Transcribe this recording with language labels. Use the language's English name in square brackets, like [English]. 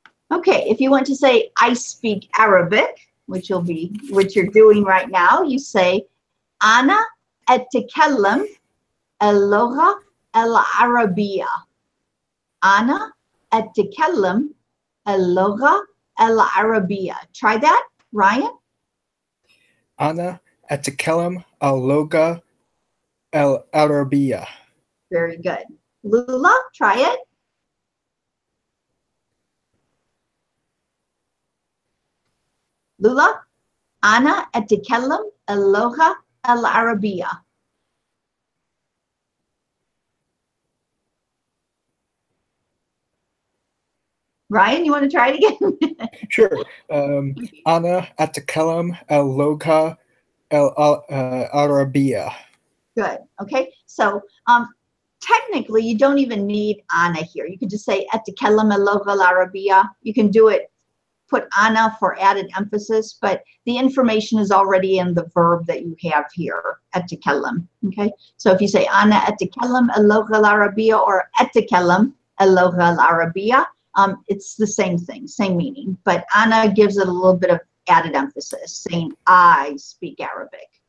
[English] Okay, if you want to say I speak Arabic, which you're doing right now, you say [Arabic] أنا أتكلم اللغة العربية. أنا أتكلم اللغة العربية. [English] Try that, Ryan. [Arabic] أنا أتكلم اللغة العربية. [English] Very good. Lula, try it. [Arabic] Lula, أنا أتكلم اللغة العربية. [English] Ryan, you want to try it again? Sure. [Arabic] أنا أتكلم اللغة العربية. [English] Good. Okay. So technically, you don't even need Ana here. You could just say [Arabic] أتكلم اللغة العربية. [English] You can do it put ana for added emphasis, but the information is already in the verb that you have here, أتكلم. Okay, so if you say [Arabic] ana أتكلم اللغة العربية [English] or [Arabic] أتكلم اللغة العربية, [English] it's the same thing, same meaning, but ana gives it a little bit of added emphasis, saying I speak Arabic.